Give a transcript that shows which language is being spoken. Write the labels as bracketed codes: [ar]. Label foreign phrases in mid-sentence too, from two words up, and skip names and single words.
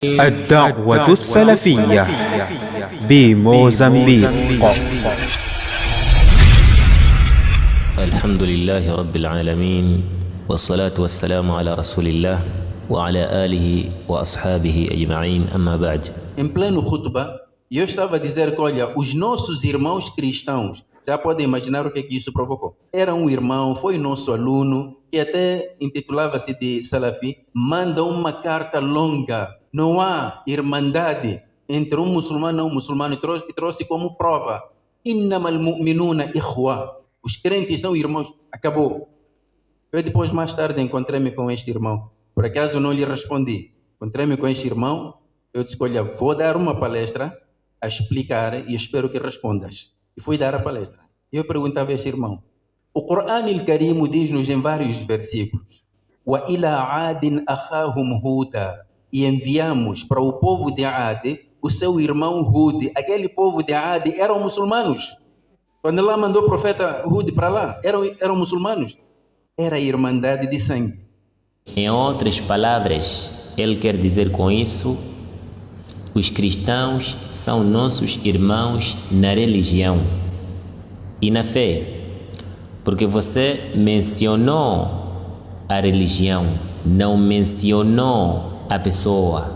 [ar] الدعوة السلفية بموزمبيق. الحمد لله رب العالمين، والصلاة والسلام على رسول الله وعلى آله وأصحابه أجمعين، أما بعد. [pt] Em pleno khutbah, eu estava a dizer que, olha, os nossos irmãos cristãos, já podem imaginar o que isso provocou. Era um irmão, foi nosso aluno, que até intitulava-se de Salafi, manda uma carta longa. Não há irmandade entre um muçulmano e um muçulmano, e trouxe como prova. [ar] إنما المؤمنون إخوة. [pt] Os crentes são irmãos. Acabou. Eu depois, mais tarde, encontrei-me com este irmão. Por acaso não lhe respondi. Encontrei-me com este irmão. Eu disse, olha, vou dar uma palestra a explicar e espero que respondas. E fui dar a palestra. Eu perguntava a este irmão. O Corão al-Karim diz-nos em vários versículos: [ar] وإلى عاد أخاهم هودا. [pt] E enviamos para o povo de Ad o seu irmão Hud. Aquele povo de Ad eram muçulmanos. Quando Allah mandou o profeta Hud para lá, eram muçulmanos. Era a irmandade de sangue. Em outras palavras, ele quer dizer com isso: os cristãos são nossos irmãos na religião e na fé, porque você mencionou a religião, não mencionou a pessoa.